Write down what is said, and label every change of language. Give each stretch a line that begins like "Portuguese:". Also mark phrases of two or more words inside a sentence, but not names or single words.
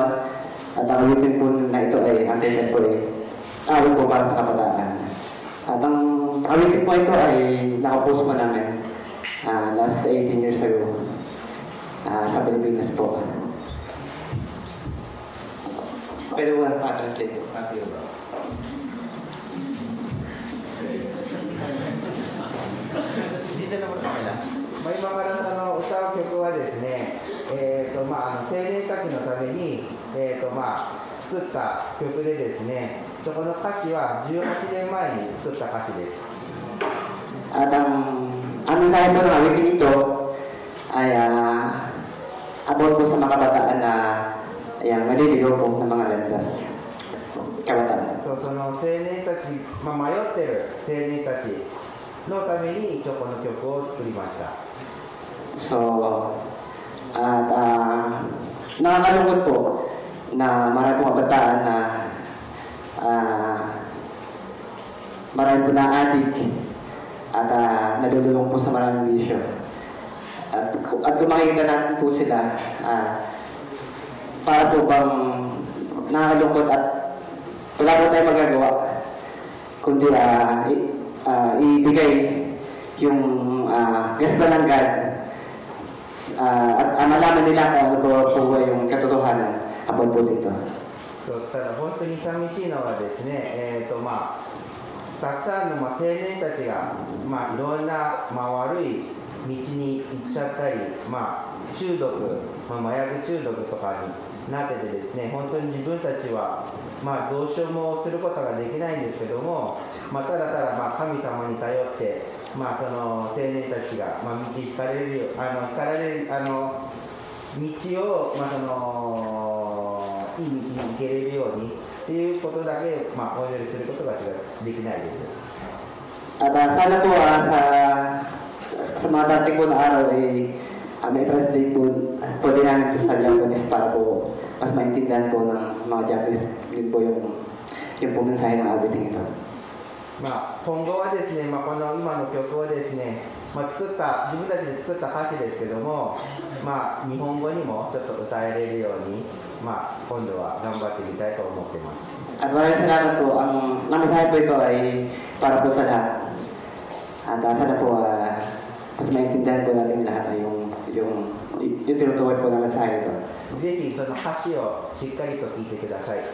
Filipino: At ang ulitin po na ito ay antitemporary. Awit po para sa kabataan. At ang awitin po ito ay nakapost po namin
English: last 18 years ago
Filipino: sa Pilipinas po. Pwede mo na pa-translate po.
Japanese: 今から歌う曲はですね、青年たちのために、作った曲でですね、そこの歌詞は18年前に作った歌詞です。
Filipino: At ang mensahe po ng awitin ito ay about po sa mga kabataan na naliligaw po ng mga landas. Kabataan.
Japanese: その青年たち、迷ってる青年たちのためにこの曲を作りました。
Filipino: So, at nakakalungkot po na marami pong kabataan na marami po na adik at nalululong po sa maraming bisyo. At kung makikita natin po sila, para po bang nakakalungkot at wala po tayo magagawa kundi ibigay yung gasba ng God at malaman nila kung ano po yung katotohanan about po dito.
Japanese: ただ本当に寂しいのはですね、たくさんの青年たちが、いろんな、悪い道に行っちゃったり、中毒、麻薬中毒とかになっててですね、本当に自分たちは、どうしようもすることができないんですけども、ただただ神様に頼って、その青年たちが、道引かれる道を、いい道に行けれるようにっていうことだけ、お祈りすることができないです。
Filipino: At sana po sa mga dating po na araw ay may translate po din namin ito sa Japanese para po mas maintindihan po ng mga Japanese din po yung po mensahe ng awiting ito.
Japanese: 今後はですね、この今の曲をですね、自分たちで作った歌詞ですけども、日本語にもちょっと歌えれるように、今度は頑張ってみたいと思っています。
Filipino: At maraming salamat po. Ang mensahe po ito ay para po sa lahat. At sana po mas maintindihan po natin lahat ay yung tinutukoy po ng mensahe ito.
Japanese: ぜひその歌詞をしっかりと聞いてください。